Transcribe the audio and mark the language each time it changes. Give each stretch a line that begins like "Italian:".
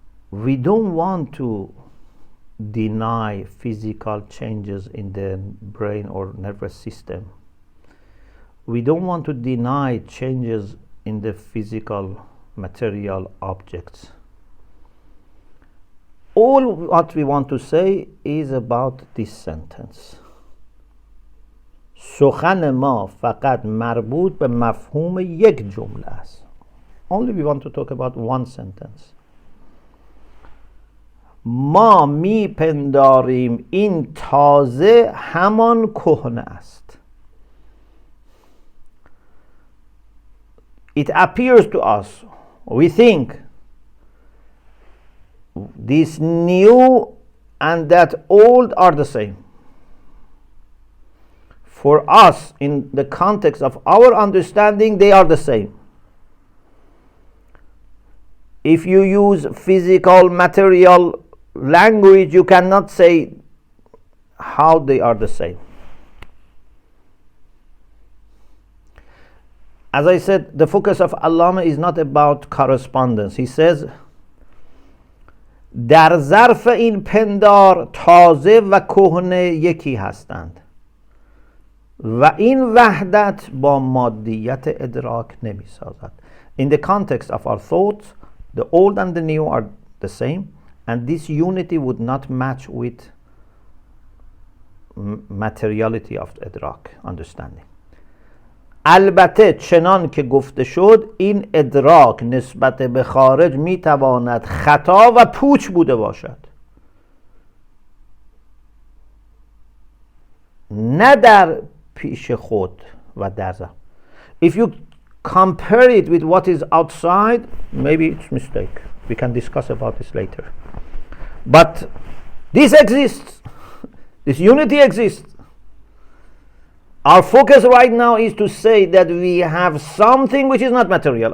English: We don't want to deny physical changes in the brain or nervous system. We don't want to deny changes in the physical material objects. All what we want to say is about this sentence.
Persian: سخن ما فقط مربوط به مفهوم یک جمله است.
English: Only we want to talk about one sentence.
Persian: ما میپنداریم این تازه همان کهنه است.
English: It appears to us, we think, this new and that old are the same. For us, in the context of our understanding, they are the same. If you use physical, material language, you cannot say how they are the same. As I said, the focus of Allama is not about correspondence. He says,
Persian: در ظرف این پندار تازه و کهنه یکی هستند و این وحدت با مادیت ادراک نمی سازد.
English: In the context of our thoughts, the old and the new are the same, and this unity would not match with materiality of the ادراک, understanding.
Persian: البته چنان که گفته شد این ادراک نسبت به خارج می تواند خطا و پوچ بوده باشد، نه در پیش خود و در ذات.
English: If you compare it with what is outside, maybe it's mistake. We can discuss about this later. But this exists. This unity exists. Our focus right now is to say that we have something which is not material.